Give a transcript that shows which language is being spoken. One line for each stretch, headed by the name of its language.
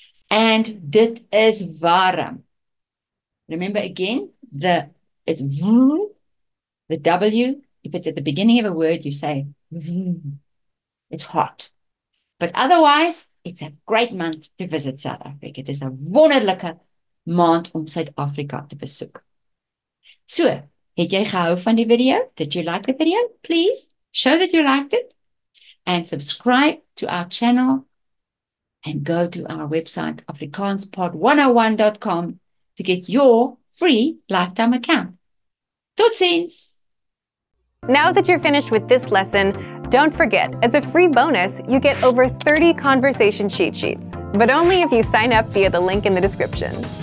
Afrikaans: And dit is warm.
English: Remember again, the is v, the W. If it's at the beginning of a word, you say v. It's hot. But otherwise, it's a great month to visit South Africa. It is
Afrikaans: 'n wonderlike maand om Suid-Afrika te besoek. So, het jy gehou van die video?
English: Did you like the video? Please show that you liked it and subscribe to our channel and go to our website afrikaanspod101.com to get your free lifetime account.
Afrikaans: Tot ziens!
English: Now that you're finished with this lesson, don't forget, as a free bonus, you get over 30 conversation cheat sheets, but only if you sign up via the link in the description.